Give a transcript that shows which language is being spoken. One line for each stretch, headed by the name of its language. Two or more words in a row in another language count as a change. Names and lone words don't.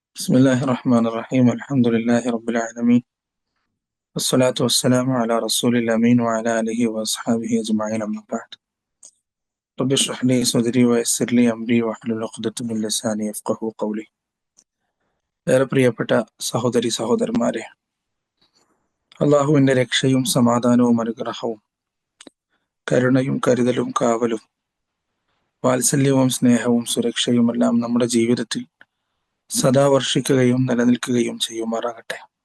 Arabic: بسم الله الرحمن الرحيم الحمد لله رب العالمين والصلاة والسلام على رسول الأمين وعلى آله وأصحابه أجمعين أما بعد رب اشرح لي صدري ويسر لي أمري واحلل عقدة من لساني يفقهوا قولي
Malayalam: ഏറെ പ്രിയപ്പെട്ട സഹോദരി സഹോദരന്മാരെ, അള്ളാഹുവിൻ്റെ രക്ഷയും സമാധാനവും അനുഗ്രഹവും കരുണയും കരുതലും കാവലും വാത്സല്യവും സ്നേഹവും സുരക്ഷയുമെല്ലാം നമ്മുടെ ജീവിതത്തിൽ സദാ വർഷിക്കുകയും നിലനിൽക്കുകയും ചെയ്യുമാറാകട്ടെ.